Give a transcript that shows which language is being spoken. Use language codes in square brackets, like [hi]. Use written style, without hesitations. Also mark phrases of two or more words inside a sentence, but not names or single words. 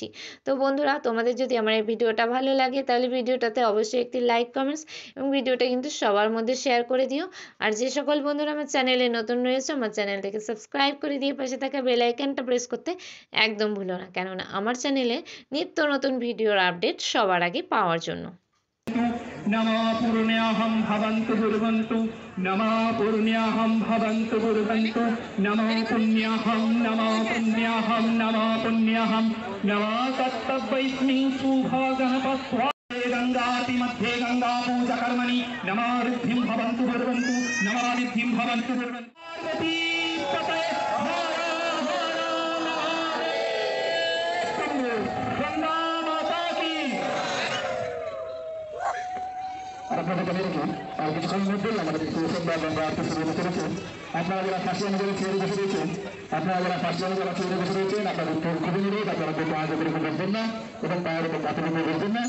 [bn] তো বন্ধুরা, তোমাদের যদি আমার এই ভিডিওটা ভালো লাগে তাহলে ভিডিওটাতে অবশ্যই একটি লাইক, কমেন্টস এবং ভিডিওটা কিন্তু সবার মধ্যে শেয়ার করে দিও। আর যে সকল বন্ধুরা আমার চ্যানেলে নতুন রয়েছে, আমার চ্যানেলটাকে সাবস্ক্রাইব করে দিয়ে পাশে থাকা বেল আইকনটা প্রেস করতে একদম ভুলো না, কেননা আমার চ্যানেলে নিত্য নতুন ভিডিওর আপডেট সবার আগে পাওয়ার জন্য। [sa] नमः पुण्याहं भवन्तु कुर्वन्तु, नमः पुण्याहं भवन्तु कुर्वन्तु, नमः पुण्याहं नमः पुण्याहं नमः तत्तवैस्मिं सुभगणपस्वाहे गंगाति मध्ये गंगा पूजा कर्मणि नमः रिद्धिं भवन्तु कुर्वन्तु, नमः रिद्धिं भवन्तु कुर्वन्तु। [hi] पार्वती पतये हर हर महादेव, गंगा माता की। [bn] আপনাদের জানিয়ে আর কিছুক্ষণ মধ্যেই আমাদের সোমবার গঙ্গা আরতি শুরু হতে চলেছে। আপনারা যারা [en] first January [bn] চেয়ারে বসে রয়েছেন, আপনাদের খুবই অনুরোধ আপনারা পায়ের উপরে বসবেন না এবং পায়ের উপর কাপড় উপরে বসবেন না।